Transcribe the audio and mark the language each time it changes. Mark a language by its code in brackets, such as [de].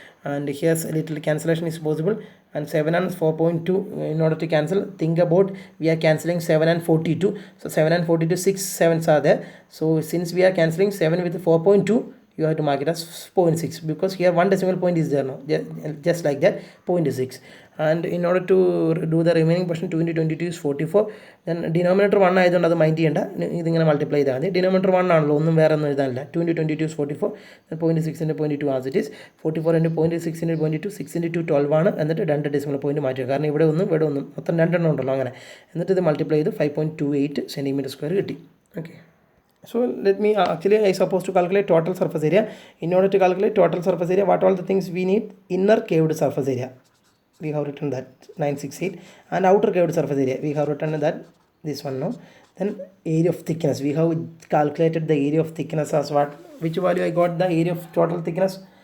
[en] And here's a little cancellation is possible, and 7 and 4.2 in order to cancel, think about we are cancelling 7 and 42, so 7 and 42, 6 sevens are there. So since we are cancelling 7 with 4.2, you have to mark it as 0.6, because here one decimal point is there now, just like that, 0.6. And in order to do the remaining portion, 2 into 22 is 44. [ml] Then denominator 1 ആയതുകൊണ്ട് അത് mind ചെയ്യേണ്ട, ഇതിങ്ങനെ multiply ചെയ്താൽ മതി. Denominator 1 ആണല്ലോ, ഒന്നും വേറെ ഒന്നും എഴുതാനില്ല. [en] 2 into 22 is 44, then 0.6 into 0.2 as it is. 44 into 0.6 into 0.2, 6 into 2 12 ആണ്. [ml] എന്നിട്ട് 2 ഡെസിമൽ പോയിന്റ് മാറ്റുക, കാരണം ഇവിടെ ഒന്നും മൊത്തം 2 എണ്ണം ഉണ്ടല്ലോ അങ്ങനെ. എന്നിട്ട് ഇത് മൾട്ടിപ്ലൈ ചെയ്ത് 5.28 സെൻറ്റിമീറ്റർ സ്ക്വയർ കിട്ടി. [en] Okay, so let me actually I supposed to calculate total surface area. In order to calculate total surface area, what all the things we need? Inner caved surface area, we have written that 968, and outer caved surface area we have written that this one now. Then area of thickness, we have calculated the area of thickness as what, which value I got the area of total thickness?